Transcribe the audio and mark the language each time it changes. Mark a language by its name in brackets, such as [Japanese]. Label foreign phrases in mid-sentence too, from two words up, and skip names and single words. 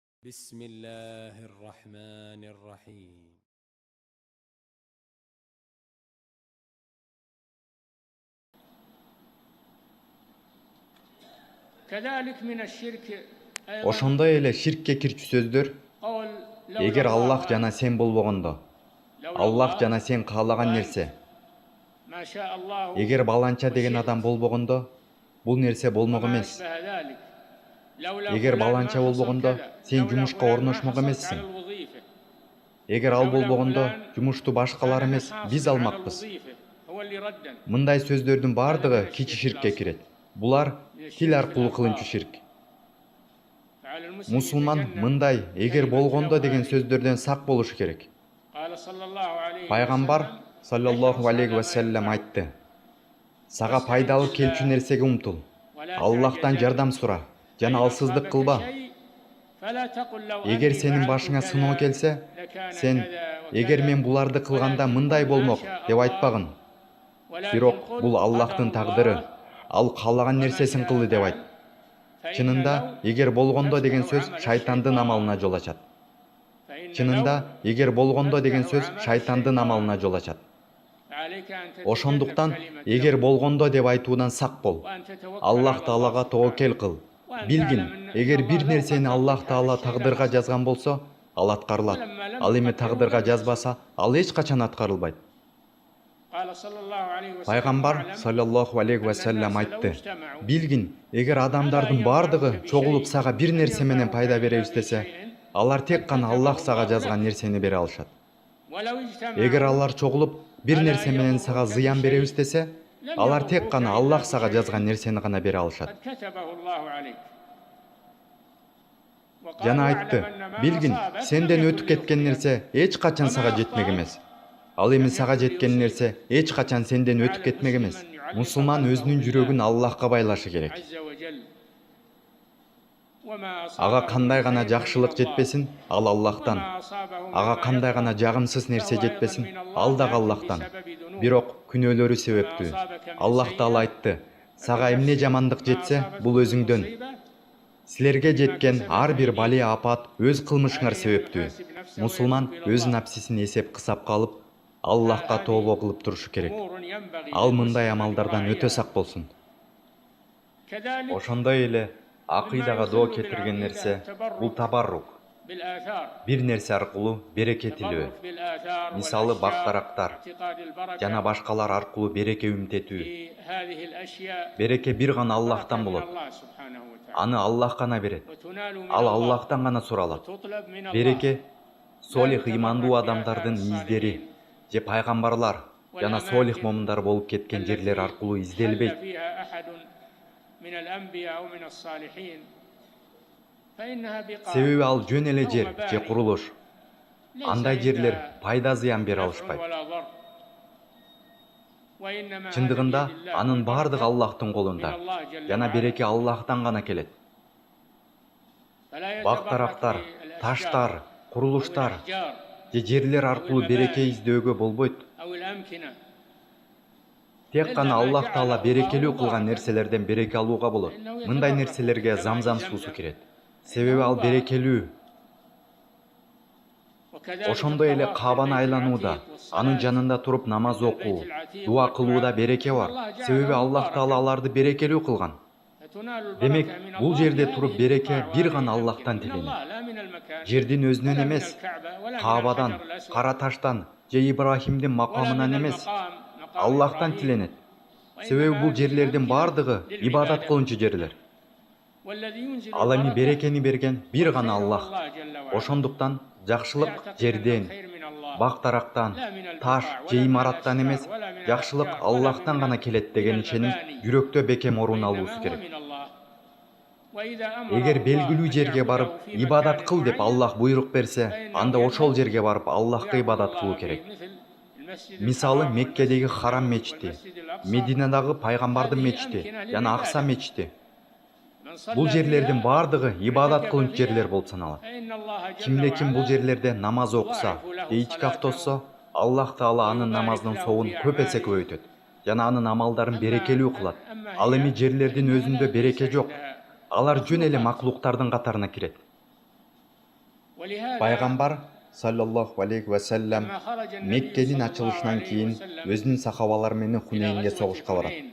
[Arabic] بسم الله الرحمن الرحيم. كذلك من الشرك [Kyrgyz] Ошондой эле ширкке кирчү сөздөр [Arabic] قول [Kyrgyz] эгер Аллах жана сен болбогондо, Аллах жана сен каалаган нерсе, [Arabic] ما شاء الله [Kyrgyz] эгер баланча деген адам болбогондо, бул нерсе болмок [Arabic] وما [Kyrgyz] эмес. [Arabic] أشبه ذلك لولا [Kyrgyz] Эгер [Arabic] فلان [Kyrgyz] баланча [Arabic] ما [Kyrgyz] болбогондо, [Arabic] حصل كذا [Kyrgyz] сен [Arabic] لولا [Kyrgyz] жумушка [Arabic] فلان ما [Kyrgyz] орношмок [Arabic] حصلت على [Kyrgyz] эмессиң. [Arabic] الوظيفة [Kyrgyz] Эгер ал [Arabic] لولا [Kyrgyz] болбогондо, [Arabic] فلان [Kyrgyz] жумушту башкалар [Arabic] كان [Kyrgyz] эмес, [Arabic] حاصل [Kyrgyz] биз [Arabic] على [Kyrgyz] алмакпыз. [Arabic] الوظيفة هو اللي ردن [Kyrgyz] Мындай сөздөрдүн бардыгы кичи ширкке кирет. Булар тил аркылуу кылынчу ширк. [Arabic] فعلى المسلم [Kyrgyz] Мусулман [Arabic] يتجنب [Kyrgyz] мындай эгер [Arabic] كلمة [Kyrgyz] болгондо [Arabic] لو [Kyrgyz] деген [Arabic] هذه. [Kyrgyz] сөздөрдөн сак болушу керек. [Arabic] قال صلى الله عليه [Kyrgyz] Пайгамбар [Arabic] وسلم саллаллаху احرص алейхи على ва ما саллям ينفعك [Kyrgyz] айтты. Сага пайдалуу келчү нерсеге умтул. [Arabic] ولا [Kyrgyz] Аллахтан [Arabic] تعجزن [Kyrgyz] жардам сура жана [Arabic] فإن [Kyrgyz] алсыздык [Arabic] أصابك [Kyrgyz] кылба. [Arabic] شيء فلا تقل لو [Kyrgyz] Эгер [Arabic] أني [Kyrgyz] сенин [Arabic] فعلت [Kyrgyz] башыңа [Arabic] كذا [Kyrgyz] сыноо келсе, [Arabic] لكان [Kyrgyz] сен [Arabic] كذا [Kyrgyz] эгер [Arabic] وكذا [Kyrgyz] мен буларды кылганда [Arabic] ولكن [Kyrgyz] мындай [Arabic] قل ما [Kyrgyz] болмок [Arabic] شاء [Kyrgyz] деп [Arabic] الله [Kyrgyz] айтпагын. [Arabic] ولكن [Kyrgyz] Бирок [Arabic] قل [Kyrgyz] бул [Arabic] قدر [Kyrgyz] Аллахтын [Arabic] الله [Kyrgyz] тагдыры. Ал каалаган [Arabic] وما [Kyrgyz] нерсесин [Arabic] شاء [Kyrgyz] кылды деп айт. [Arabic] فعل فإن [Kyrgyz] Чынында, [Arabic] لو [Kyrgyz] эгер болгондо деген [Arabic] تفتح [Kyrgyz] сөз [Arabic] عمل [Kyrgyz] шайтандын [Arabic] الشيطان [Kyrgyz] амалына жол ачат. [Arabic] فإن [Kyrgyz] Чынында, [Arabic] لو [Kyrgyz] эгер болгондо деген [Arabic] تفتح [Kyrgyz] сөз [Arabic] عمل [Kyrgyz] шайтандын [Arabic] الشيطان [Kyrgyz] амалына жол ачат. [Arabic] فعليك أن تتجنب [Kyrgyz] Ошондуктан, [Arabic] كلمة [Kyrgyz] эгер [Arabic] لو [Kyrgyz] болгондо деп айтуудан сак бол. [Arabic] وأن تتوكل [Kyrgyz] Аллах [Arabic] على الله [Kyrgyz] Таалага тобокел [Arabic] سبحانه [Kyrgyz] кыл. [Arabic] وأن [Kyrgyz] Билгин, [Arabic] تعلم أن [Kyrgyz] эгер [Arabic] الله [Kyrgyz] бир [Arabic] لو [Kyrgyz] нерсени [Arabic] قدر [Kyrgyz] Аллах [Arabic] لك هذا [Kyrgyz] Таала [Arabic] الشيء [Kyrgyz] тагдырга [Arabic] لحصل [Kyrgyz] жазган болсо, ал аткарылат. [Arabic] ولما لم [Kyrgyz] Ал эми [Arabic] يقدره [Kyrgyz] тагдырга [Arabic] لم يحصل [Kyrgyz] жазбаса, ал эч качан аткарылбайт. [Arabic] قال صلى الله عليه وسلم [Kyrgyz] Пайгамбар [Arabic] واعلم صلى الله عليه و أن саллям الناس لو [Kyrgyz] айтты. [Arabic] اجتمعوا [Kyrgyz] Билгин, эгер [Arabic] على أن [Kyrgyz] адамдардын бардыгы [Arabic] ينفعوك [Kyrgyz] чогулуп [Arabic] بشيء [Kyrgyz] сага бир [Arabic] لم [Kyrgyz] нерсе менен [Arabic] ينفعوك [Kyrgyz] пайда бере [Arabic] إلا [Kyrgyz] istесе, [Arabic] بشيء [Kyrgyz] алар тек [Arabic] قد [Kyrgyz] гана [Arabic] كتبه [Kyrgyz] Аллах сага [Arabic] الله [Kyrgyz] жазган [Arabic] لك [Kyrgyz] нерсени бере алышат. [Arabic] ولو [Kyrgyz] Эгер [Arabic] اجتمعوا [Kyrgyz] алар чогулуп бир [Arabic] على [Kyrgyz] нерсе [Arabic] أن [Kyrgyz] менен сага [Arabic] يضروك [Kyrgyz] зыян бере [Arabic] بشيء [Kyrgyz] istесе, [Arabic] لم [Kyrgyz] алар тек [Arabic] يضروك [Kyrgyz] гана [Arabic] إلا [Kyrgyz] Аллах сага жазган [Arabic] بشيء [Kyrgyz] нерсени гана бере алышат. [Arabic] قد كتبه الله عليك وقال [Kyrgyz] Жана [Arabic] واعلم [Kyrgyz] айтты, [Arabic] أن ما [Kyrgyz] билгин, [Arabic] أصابك لم [Kyrgyz] сенден [Arabic] يكن [Kyrgyz] өтүп кеткен [Arabic] ليخطئك [Kyrgyz] нерсе эч качан сага [Arabic] وما [Kyrgyz] жетмек [Arabic] أخطأك [Kyrgyz] эмес. Ал эми [Arabic] لم [Kyrgyz] сага [Arabic] يكن [Kyrgyz] жеткен [Arabic] ليصيبك [Kyrgyz] нерсе эч качан сенден өтүп [Arabic] على [Kyrgyz] кетмек [Arabic] المسلم [Kyrgyz] эмес. [Arabic] أن يعلق [Kyrgyz] Мусулман [Arabic] قلبه [Kyrgyz] өзүнүн жүрөгүн [Arabic] بالله [Kyrgyz] Аллахка байлашы керек. [Arabic] عز وجل وما [Kyrgyz] Ага [Arabic] أصابه [Kyrgyz] кандай [Arabic] من [Kyrgyz] гана [Arabic] خير [Kyrgyz] жакшылык [Arabic] فمن الله [Kyrgyz] жетпесин, ал Аллахтан. [Arabic] وما أصابه [Kyrgyz] Ага [Arabic] مما [Kyrgyz] кандай гана [Arabic] يكره [Kyrgyz] жагымсыз нерсе [Arabic] فهو أيضا [Kyrgyz] жетпесин, [Arabic] من [Kyrgyz] ал [Arabic] الله [Kyrgyz] дагы [Arabic] لكن [Kyrgyz] Аллахтан. [Arabic] بسبب ذنوبه [Kyrgyz] Бирок күнөөлөрү [Arabic] وما [Kyrgyz] себептүү. [Arabic] أصابك من [Kyrgyz] Аллах Таала [Arabic] سيئة [Kyrgyz] айтты, сага эмне [Arabic] فبنفسك [Kyrgyz] жамандык [Arabic] ما [Kyrgyz] жетсе, [Arabic] أصابتكم [Kyrgyz] бул [Arabic] من [Kyrgyz] өзүңдөн. [Arabic] مصيبة [Kyrgyz] Силерге [Arabic] بما [Kyrgyz] жеткен [Arabic] كسبت [Kyrgyz] ар бир бали [Arabic] أيديكم [Kyrgyz] апат өз кылмышыңар [Arabic] عليه أن [Kyrgyz] себептүү. [Arabic] يحاسب نفسه [Kyrgyz] Мусулман [Arabic] ويتوب إلى [Kyrgyz] өз [Arabic] الله [Kyrgyz] напсисин эсеп кысапка алып, Аллахка тообо кылып турушу керек. [Arabic] أمور ينبغي [Kyrgyz] Ал мындай [Arabic] للمسلم أن [Kyrgyz] амалдардан өтө [Arabic] يراعيها [Kyrgyz] сак болсун. [Arabic] كذلك [Kyrgyz] Ошондой эле [Arabic] مما [Kyrgyz] акыйдага доо [Arabic] يخل [Kyrgyz] кетирген нерсе [Arabic] بالعقيدة [Kyrgyz] бул [Arabic] التبرك [Kyrgyz] табаррук. [Arabic] بالآثار [Kyrgyz] Бир нерсе аркылуу береке тилөө. [Arabic] التبرك بالآثار [Kyrgyz] Мисалы [Arabic] والأشجار [Kyrgyz] бактарактар [Arabic] اعتقاد البركة [Kyrgyz] жана башкалар аркылуу береке үмүтетүү. [Arabic] في هذه الأشياء [Kyrgyz] Береке бир гана [Arabic] بركة [Kyrgyz] Аллахтан [Arabic] من [Kyrgyz] болот. [Arabic] الله سبحانه وتعالى [Kyrgyz] Аны Аллах гана берет. [Arabic] وتنال من [Kyrgyz] Ал [Arabic] الله [Kyrgyz] Аллахтан гана суралат. [Arabic] وتطلب من الله [Kyrgyz] Береке солих [Arabic] لا [Kyrgyz] имандуу [Arabic] يتبرك [Kyrgyz] адамдардын [Arabic] بآثار [Kyrgyz] издери [Arabic] الصالحين [Kyrgyz] же пайгамбарлар жана солих [Arabic] والأماكن [Kyrgyz] момундар болуп кеткен жерлер [Arabic] التي [Kyrgyz] аркылуу [Arabic] حل [Kyrgyz] изделбейт. [Arabic] فيها أحد من الأنبياء أو من الصالحين فإنها بقاع [Kyrgyz] Себеби ал жөн эле [Arabic] أو [Kyrgyz] жер же [Arabic] مباني [Kyrgyz] курулуш. [Arabic] ليس [Kyrgyz] Андай жерлер [Arabic] عندها [Kyrgyz] пайда зыян бере [Arabic] نفع [Kyrgyz] алышпайт. [Arabic] ولا ضر وإنما هذا [Kyrgyz] Чындыгында [Arabic] بيد الله [Kyrgyz] анын бардыгы [Arabic] والبركة [Kyrgyz] Аллахтын [Arabic] من [Kyrgyz] колунда. [Arabic] الله جل [Kyrgyz] Жана [Arabic] وعلا [Kyrgyz] береке Аллахтан гана келет. [Arabic] فلا يتبرك [Kyrgyz] Бактарактар, [Arabic] بالأشجار [Kyrgyz] таштар, [Arabic] أو [Kyrgyz] курулуштар [Arabic] الأحجار [Kyrgyz] же жерлер аркылуу береке издөөгө болбойт. [Arabic] أو الأمكنة [Kyrgyz] Тек гана Аллах Таала берекелүү кылган нерселерден береке алууга болот. Мындай нерселерге замзам суусу кирет. Себеби ал берекелүү. [Arabic] وكذلك [Kyrgyz] Ошондой эле [Arabic] الطواف [Kyrgyz] Каабаны [Arabic] بالبيت [Kyrgyz] айланууда, [Arabic] العتيق والصلاة [Kyrgyz] анын жанында туруп намаз [Arabic] عند [Kyrgyz] окуу, [Arabic] البيت العتيق [Kyrgyz] дуа кылууда [Arabic] والدعاء [Kyrgyz] береке бар. [Arabic] الله جعله [Kyrgyz] Себеби Аллах Таала [Arabic] مباركا [Kyrgyz] аларды берекелүү кылган. [Arabic] فتنال [Kyrgyz] Демек, [Arabic] البركة من [Kyrgyz] бул [Arabic] الله [Kyrgyz] жерде [Arabic] في [Kyrgyz] туруп [Arabic] هذه [Kyrgyz] береке [Arabic] البقاع [Kyrgyz] бир [Arabic] وهذه [Kyrgyz] гана [Arabic] الأمكنة. [Kyrgyz] Аллахтан [Arabic] من [Kyrgyz] тиленет. [Arabic] الله لا من المكان [Kyrgyz] Жердин өзүнөн [Arabic] ولا من [Kyrgyz] эмес, [Arabic] الكعبة ولا من [Kyrgyz] Каабадан, [Arabic] الحجر الأسود [Kyrgyz] Кара таштан же Ибрахимдин [Arabic] ولا [Kyrgyz] макамынан [Arabic] من [Kyrgyz] эмес, [Arabic] مقام [Kyrgyz] Аллахтан [Arabic] إبراهيم [Kyrgyz] тиленет. Себеби [Arabic] وإنما [Kyrgyz] бул [Arabic] هذه [Kyrgyz] жерлердин [Arabic] الأمكنة [Kyrgyz] бардыгы ибадат [Arabic] للعبادة [Kyrgyz] кылынчу жерлер. [Arabic] والذي ينزل [Kyrgyz] Ал эми [Arabic] البركة [Kyrgyz] берекени берген бир гана [Arabic] والخير [Kyrgyz] Аллах. [Arabic] الله جل وعلا [Kyrgyz] Ошондуктан жакшылык [Arabic] يعتقد أن [Kyrgyz] жерден, [Arabic] الخير من الله [Kyrgyz] бактарактан, [Arabic] لا من البقاع [Kyrgyz] таш [Arabic] ولا [Kyrgyz] же [Arabic] من [Kyrgyz] имараттан [Arabic] الأشجار [Kyrgyz] эмес, [Arabic] ولا من [Kyrgyz] жакшылык [Arabic] الأحجار ولا [Kyrgyz] Аллахтан гана [Arabic] من [Kyrgyz] келет деген ишеним [Arabic] المباني [Kyrgyz] жүрөктө бекем орун [Arabic] وإنما [Kyrgyz] алуусу [Arabic] هو [Kyrgyz] керек. [Arabic] من الله وإذا أمره [Kyrgyz] Эгер [Arabic] الله [Kyrgyz] белгилүү [Arabic] أن [Kyrgyz] жерге барып [Arabic] يعبده في [Kyrgyz] ибадат [Arabic] مكان [Kyrgyz] кыл деп [Arabic] معين [Kyrgyz] Аллах буйрук берсе, [Arabic] فإنه [Kyrgyz] анда ошол [Arabic] يذهب [Kyrgyz] жерге барып Аллахка [Arabic] ويعبد [Kyrgyz] ибадат [Arabic] الله [Kyrgyz] кылуу [Arabic] في [Kyrgyz] керек. [Arabic] مثل المسجد [Kyrgyz] Мисалы [Arabic] الحرام [Kyrgyz] Меккедеги [Arabic] والمسجد [Kyrgyz] Харам [Arabic] النبوي [Kyrgyz] мечити, [Arabic] والمسجد الأقصى [Kyrgyz] Мединадагы пайгамбардын [Arabic] هذه [Kyrgyz] мечити [Arabic] أمكنة [Kyrgyz] жана Акса [Arabic] للعبادة [Kyrgyz] мечити. [Arabic] من صلى [Kyrgyz] Бул жерлердин [Arabic] فيها [Kyrgyz] бардыгы ибадат [Arabic] واعتكف [Kyrgyz] кылынчу жерлер [Arabic] فيها [Kyrgyz] болуп саналат. [Arabic] فإن الله جل [Kyrgyz] Кимде ким бул [Arabic] وعلا [Kyrgyz] жерлерде намаз окуса, [Arabic] يضاعف له [Kyrgyz] же итикаф [Arabic] صلاته [Kyrgyz] тосса, Аллах Таала анын [Arabic] ويبارك [Kyrgyz] намазынын [Arabic] له [Kyrgyz] соогун [Arabic] في [Kyrgyz] көп эсе [Arabic] أعماله [Kyrgyz] көбөйтөт жана анын амалдарын [Arabic] أما [Kyrgyz] берекелүү кылат. [Arabic] أما [Kyrgyz] Ал эми [Arabic] هي [Kyrgyz] жерлердин [Arabic] فإنها [Kyrgyz] өзүндө [Arabic] ليس [Kyrgyz] береке жок. [Arabic] عندها [Kyrgyz] Алар жөн эле [Arabic] مخلوقات [Kyrgyz] маклуктардын катарына кирет. Пайғамбар [Arabic] صلى الله عليه وسلم [Kyrgyz] Меккенин ачылышынан кейін өзүнүн сахабалары менен Хунейнге согушка барат.